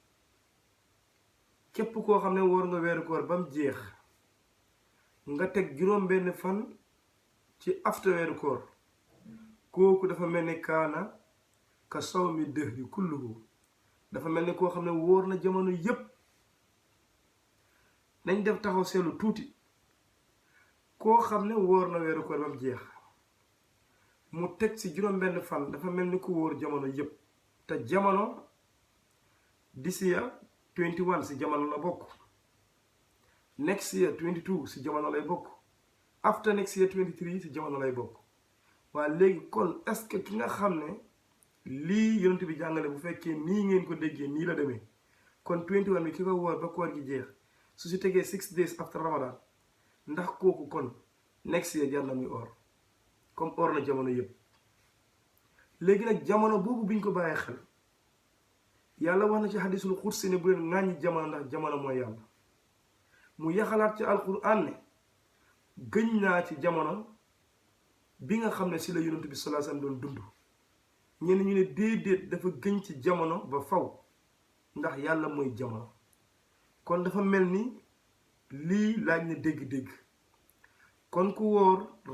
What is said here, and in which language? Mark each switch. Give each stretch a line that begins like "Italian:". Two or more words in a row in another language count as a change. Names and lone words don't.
Wolof: képp koo xam ne wóor nga weeru koor bam jeex nga teg juróom benn fan ci after weeru koor kooku dafa mel ni
Arabic: كان كصوم الدهر كله
Wolof: dafa mel ni koo xam ne wóor na jamono yépp nañ def taxaw seetlu tuuti koo xam ne wóor na weeru koor ba mu jeex mu teg ci juróom benn fan dafa mel ni ku wóor jamono yépp te jamono
English: this year
Wolof: 21 si jamono la bokk
English: next year
Wolof: 22 si jamono lay bokk
English: after next year
Wolof: 23 si jamono lay bokk waaye léegi kon
French: est-ce que
Wolof: ki nga xam ne lii yonent bi jàngale bu fekkee nii ngeen ko déggee nii la demee kon 21 bi ki ko wóor ba koor gi jeex su si tegee
English: 6 days after Ramadan
Wolof: ndax kooku kon
English: next year
Wolof: jar na muy or comme or na jamono yëpp léegi nag jamono boobu biñ ko bàyyee xel yàlla wax na ci
Arabic: الحديث القدسي
Wolof: ne bu leen ŋàññi jamono ndax jamono mooy yàlla mu yaxalaat ci alquran ne gëñ naa ci jamono bi nga xam ne si la yonent bi
Arabic: صلى الله عليه وسلم
Wolof: doon dund ñenn ñu ne déedéet dafa gëñ ci jamono ba faw ndax yàlla mooy jamono kon dafa mel ni lii laaj na dégg-dégg kon ku wóor